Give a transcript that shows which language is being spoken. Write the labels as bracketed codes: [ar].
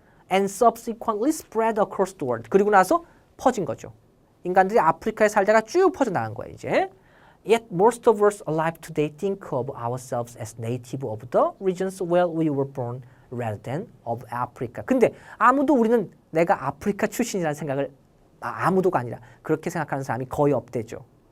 [en] And subsequently spread across the world. [ko] 그리고 나서 퍼진 거죠. 인간들이 아프리카에 살다가 쭉 퍼져나간 거예요, 이제. [en] Yet most of us alive today think of ourselves as native of the regions where we were born rather than of Africa. [ko] 근데 아무도 우리는 내가 아프리카 출신이라는 생각을 아무도가 아니라 그렇게 생각하는 사람이 거의 없대죠.